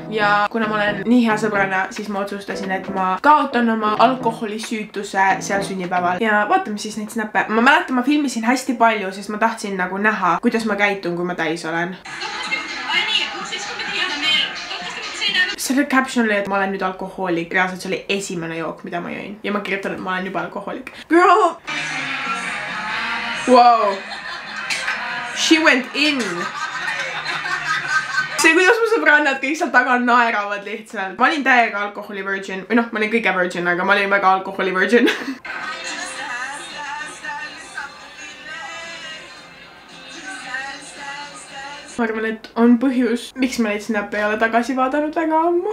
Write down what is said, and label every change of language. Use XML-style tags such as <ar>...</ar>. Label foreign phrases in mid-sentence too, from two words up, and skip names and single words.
<et>Ja kuna ma olen nii hea sõbranna, siis ma otsustasin, et ma kaotan oma alkoholisüütuse seal sünnipäeval. Ja vaatame siis neid snappe. Ma mäletan, ma filmisin hästi palju, sest ma tahtsin nagu näha, kuidas ma käitun, kui ma täis olen. Selle caption oli, et ma olen nüüd alkohoolik. Reaalselt see oli esimene jook, mida ma jõin. Ja ma kirjutan, et ma olen juba alkohoolik.</et> <en>Girl! Wow! She went in!</en> <et>See, kuidas mu sõbrannad kõik seal taga naeravad lihtsalt. Ma olin täiega alkoholi virgin. Või noh, ma olin kõige virgin, aga ma olin väga alkoholi virgin. Ma arvan, et on põhjus, miks ma neid snappe ei ole tagasi vaadanud väga ammu.</et>